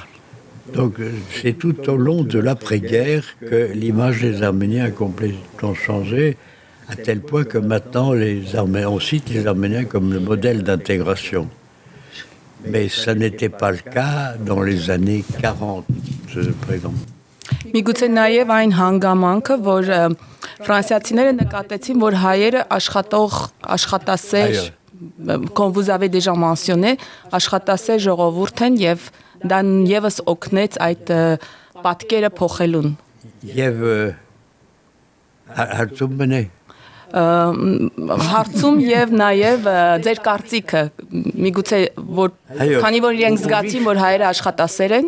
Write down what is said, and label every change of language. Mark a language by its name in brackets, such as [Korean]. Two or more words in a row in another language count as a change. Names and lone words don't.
[French] Donc c'est tout au long de l'après-guerre que l'image des Arméniens a complètement changé, à tel point que maintenant on cite les Arméniens comme le modèle d'intégration. Mais ça n'était pas le cas dans les années 40, par exemple. [Armenian] Միգուցե նաև այն հանգամանքը, որ ֆրանսիացիները նկատեցին, որ հայերը աշխատասեր, [French] comme vous avez déjà mentionné, [Armenian] աշխատասեր ժողովուրդ են եւ դա եւս օգնեց այդ պատկերը փոխելուն։ Եվ հարցում մնե Հարցում եւ նաեւ ձեր կարծիքը միգուցե որ քանի որ իրենք զգացին որ հայերը աշխատասեր են